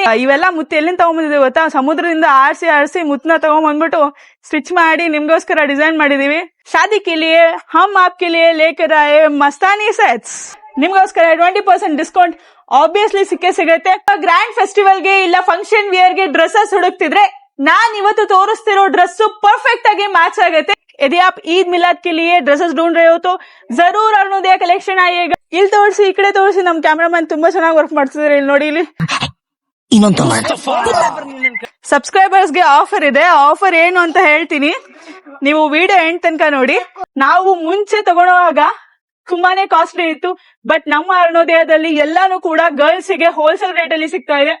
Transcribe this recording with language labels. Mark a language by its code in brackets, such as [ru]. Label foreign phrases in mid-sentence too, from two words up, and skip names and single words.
[kn] ಇವೆಲ್ಲ ಮುತ್ತು ಎಲ್ಲಿಂದ ತಗೊಂಡ್ಬಂದಿದ್ದೀವಿ ಗೊತ್ತಾ? ಸಮುದ್ರದಿಂದ ಆರಿಸಿ ಮುತ್ತನ್ನ ತಗೊಂಡ್ಬಂದ್ಬಿಟ್ಟು ಸ್ಟಿಚ್ ಮಾಡಿ ನಿಮ್ಗೋಸ್ಕರ ಡಿಸೈನ್ ಮಾಡಿದೀವಿ. [hi] शादी के लिए हम आपके लिए लेकर आए मस्तानी सेट्स. [kn] ನಿಮ್ಗೋಸ್ಕರ 20% ಡಿಸ್ಕೌಂಟ್ ಆಬ್ವಿಯಸ್ಲಿ ಸಿಗುತ್ತೆ. [en] grand festivalಗೆ [kn] ಇಲ್ಲ [en] function wearಗೆ [kn] ಡ್ರೆಸ್ಸಸ್ ಹುಡುಕ್ತಿದ್ರೆ ನಾನ್ ಇವತ್ತು ತೋರಿಸ್ತಿರೋ ಡ್ರೆಸ್ ಪರ್ಫೆಕ್ಟ್ ಆಗಿ ಮ್ಯಾಚ್ ಆಗುತ್ತೆ. [hi] यदि आप ईद मिलाद के लिए ड्रेसेस ढूंढ रहे हो तो जरूर अरुणोदय कलेक्शन आइएगा. [kn] ಇಲ್ಲಿ ತೋರಿಸಿ, ಈ ಕಡೆ ತೋರಿಸಿ. ನಮ್ ಕ್ಯಾಮ್ರಾಮನ್ ತುಂಬಾ ಚೆನ್ನಾಗಿ ವರ್ಕ್ ಮಾಡ್ತಿದ್ದಾರೆ. ಇಲ್ಲಿ ನೋಡಿ, ಇಲ್ಲಿ ಸಬ್ಸ್ಕ್ರೈಬರ್ಸ್ ಗೆ ಆಫರ್ ಇದೆ. ಆಫರ್ ಏನು ಅಂತ ಹೇಳ್ತೀನಿ, ನೀವು [en] video end [kn] ತನಕ ನೋಡಿ. ನಾವು ಮುಂಚೆ ತಗೊಳ್ಳುವಾಗ ತುಂಬಾನೇ ಕಾಸ್ಟ್ಲಿ ಇತ್ತು, ಬಟ್ ನಮ್ಮ ಅರುಣೋದಯದಲ್ಲಿ ಎಲ್ಲಾನು ಕೂಡ ಗರ್ಲ್ಸ್ ಗೆ [en] wholesale rate [kn] ಅಲ್ಲಿ ಸಿಗ್ತಾ ಇದೆ.